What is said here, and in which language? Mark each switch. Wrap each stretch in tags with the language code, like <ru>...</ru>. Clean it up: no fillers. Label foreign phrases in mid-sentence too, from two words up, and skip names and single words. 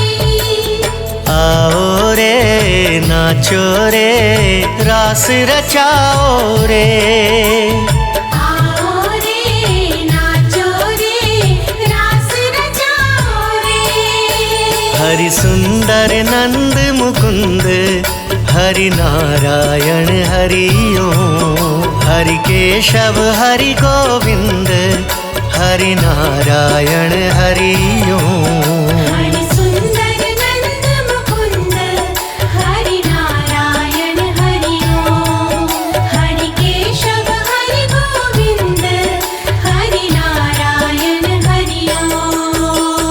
<hi>आओ रे नाचो रे रास रचाओ रे आओ रे नाचो रे रास रचाओ रे</hi> <sa>हरि सुंदर नंद मुकुंद हरि नारायण हरि ओम हरि केशव हरि गोविंद हरि नारायण हरि ओम हरि सुंदर नंद मुकुंद हरि नारायण हरि ओम हरि केशव हरि गोविंद हरि नारायण हरि ओम</sa>